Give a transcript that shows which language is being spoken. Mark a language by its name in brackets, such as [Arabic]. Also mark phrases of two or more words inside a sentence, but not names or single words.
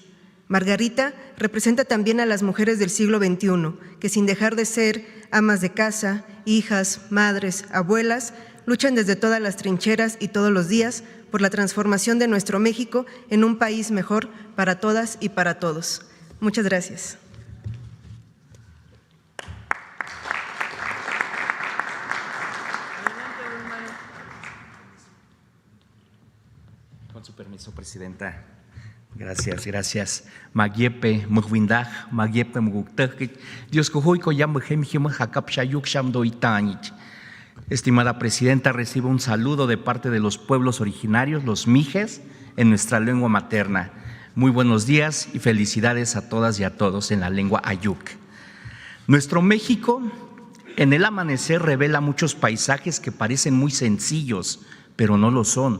[Spanish] Margarita representa también a las mujeres del siglo XXI, que sin dejar de ser amas de casa, hijas, madres, abuelas, luchan desde todas las trincheras y todos los días por la transformación de nuestro México en un país mejor para todas y para todos. Muchas gracias. Con su permiso, Presidenta. Gracias. Magyepe, Mugwindag, Magyepe, Muguktek, Dios Cojuico, Yamhem, Hakap Shayuk, Shamdoitanich. Estimada Presidenta, recibo un saludo de parte de los pueblos originarios, los mijes, en nuestra lengua materna. Muy buenos días y felicidades a todas y a todos en la lengua Ayuk. Nuestro México, en el amanecer, revela muchos paisajes que parecen muy sencillos, pero no lo son.